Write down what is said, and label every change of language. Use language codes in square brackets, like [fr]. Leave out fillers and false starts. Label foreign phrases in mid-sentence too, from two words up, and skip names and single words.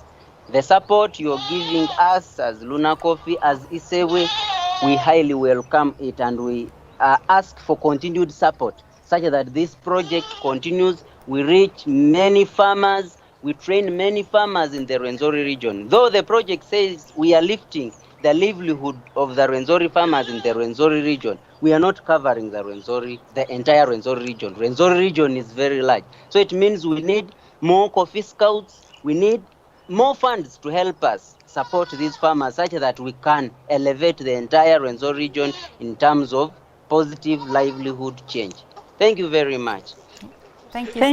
[en] The support you're giving us as Lunar Coffee, as Isebwe, we highly welcome it, and we ask for continued support such that this project continues. We reach many farmers, we train many farmers in the Rwenzori region. Though the project says we are lifting the livelihood of the Rwenzori farmers in the Rwenzori region, we are not covering the entire Rwenzori region. Rwenzori region is very large. So it means we need more coffee scouts, we need more funds to help us support these farmers such that we can elevate the entire Rwenzori region in terms of positive livelihood change. Thank you very much. Thank you